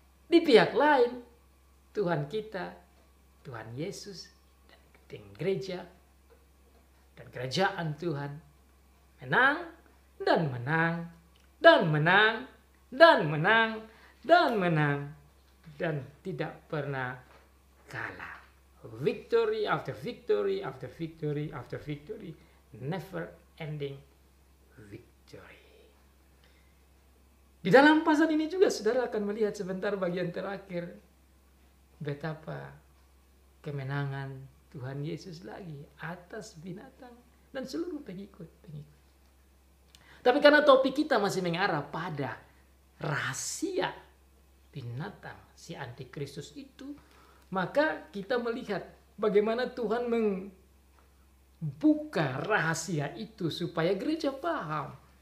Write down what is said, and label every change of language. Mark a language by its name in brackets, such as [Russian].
[Indonesian] Di pihak lain, Tuhan kita, Tuhan Yesus, dan gereja, dan kerajaan Tuhan menang dan menang dan menang dan menang dan menang dan tidak pernah kalah. [English] Victory after victory after victory after victory, never ending victory. [Indonesian] Di dalam pasal ini juga saudara akan melihat sebentar bagian terakhir betapa kemenangan Tuhan Yesus lagi atas binatang dan seluruh pengikut-pengikut. Tapi karena topik kita masih mengarah pada rahasia binatang si antikristus itu, maka kita melihat bagaimana Tuhan membuka rahasia itu supaya gereja paham.